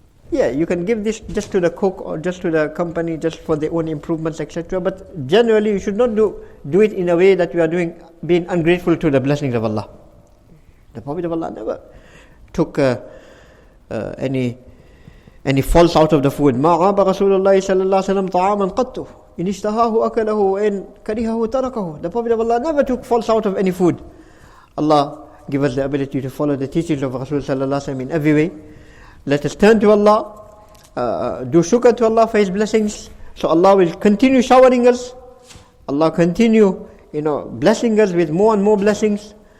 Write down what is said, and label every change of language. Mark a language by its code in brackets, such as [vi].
[en] Yeah, you can give this just to the cook or just to the company, just for their own improvements, etc. But generally, you should not do it in a way that you are being ungrateful to the blessings of Allah. The Prophet of Allah never took any faults out of the food. [ar] مَا عَابَ رَسُولُ اللَّهِ صَلَّى اللَّهُ عَلَيْهِ وَسَلَّمَ طَعَامًا قَطُّ إِنِ اشْتَهَاهُ أَكَلَهُ وَإِنْ كَرِهَهُ تَرَكَهُ [en] The Prophet of Allah never took faults out of any food. Allah give us the ability to follow the teachings of Rasul sallallahu alaihi wasallam in every way. Let us turn to Allah, do shukr to Allah for His blessings. So Allah will continue showering us. Allah continue, blessing us with more and more blessings.